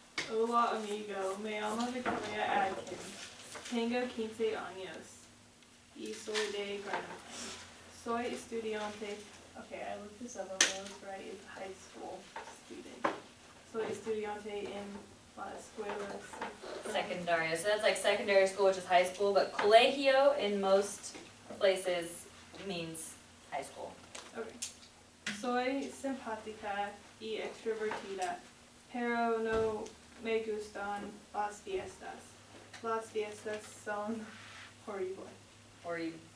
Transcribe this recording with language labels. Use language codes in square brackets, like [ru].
[es] Hola amigo, me llamo Victoria Adkins. Tengo 15 años. Y soy de Granada. Soy estudiante. [en] Okay, I looked this up, I was right, it's high school student. [es] Soy estudiante en la escuela [en] Secundaria, so that's like secondary school, which is high school, but colegio in most places means high school. Okay. [es] Soy simpática y extrovertida, pero no me gustan las fiestas. Las fiestas son horribles. [en] Or you,